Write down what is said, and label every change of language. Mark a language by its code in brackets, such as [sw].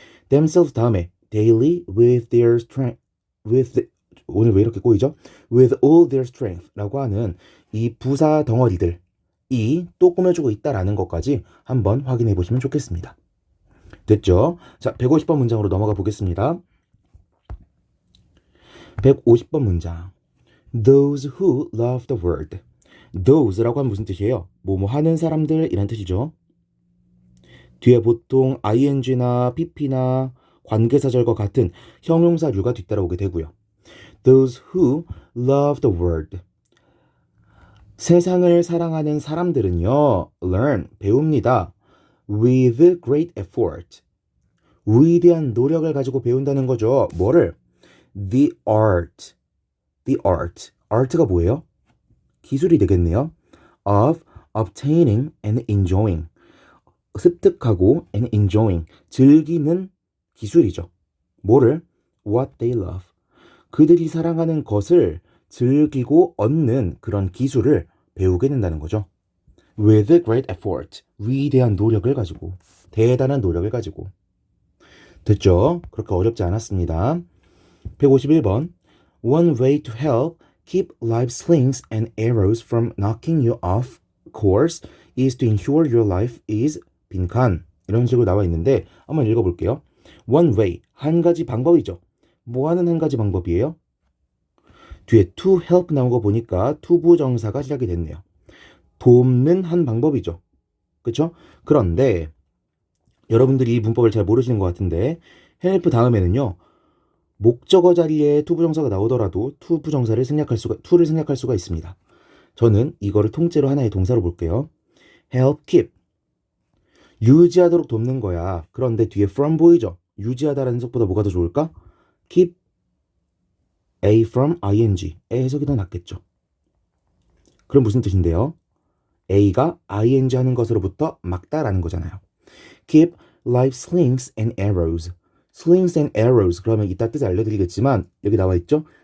[ko] themselves 다음에 daily [en] with their strength [ko] 오늘 왜 이렇게 꼬이죠? [en] with all their strength [ko] 라고 하는 이 부사 덩어리들이 또 꾸며주고 있다라는 것까지 한번 확인해 보시면 좋겠습니다. 됐죠? 자, 150번 문장으로 넘어가 보겠습니다. 150번 문장. [en] Those who love the world. [ko] Those라고 하면 무슨 뜻이에요? 뭐뭐 하는 사람들 이란 뜻이죠. 뒤에 보통 ing나 pp나 관계사절과 같은 형용사류가 뒤따라오게 되고요. [en] Those who love the world. [ko] 세상을 사랑하는 사람들은요, learn, 배웁니다. [en] with great effort. [ko] 위대한 노력을 가지고 배운다는 거죠. 뭐를? [en] The art. [ko] art가 뭐예요? 기술이 되겠네요. [en] of obtaining and enjoying. 습득하고 and enjoying. [ko] 즐기는 기술이죠. 뭐를? [en] What they love. [ko] 그들이 사랑하는 것을 즐기고 얻는 그런 기술을 배우게 된다는 거죠. [en] With great effort. [ko] 위대한 노력을 가지고. 대단한 노력을 가지고. 됐죠? 그렇게 어렵지 않았습니다. 151번. [en] One way to help keep life slings and arrows from knocking you off course is to ensure your life is 빈칸. [ko] 이런 식으로 나와 있는데 한번 읽어볼게요. [en] One way. [ko] 한 가지 방법이죠. 뭐 하는 한 가지 방법이에요? 뒤에 [en] to help [ko] 나온 거 보니까 투부정사가 시작이 됐네요. 돕는 한 방법이죠. 그쵸? 그런데 여러분들이 이 문법을 잘 모르시는 것 같은데 help 다음에는요. 목적어 자리에 투부정사가 나오더라도 투부정사를 생략할 수가 있습니다. 저는 이거를 통째로 하나의 동사로 볼게요. [en] help keep. [ko] 유지하도록 돕는 거야. 그런데 뒤에 from 보이죠? 유지하다라는 속보다 뭐가 더 좋을까? [en] keep A from ing. [ko] 의 해석이 더 낫겠죠. 그럼 무슨 뜻인데요? A가 ing 하는 것으로부터 막다라는 거잖아요. [en] Keep life slings and arrows. slings and arrows [ko] 그러면 이따 뜻을 알려드리겠지만 여기 나와 있죠?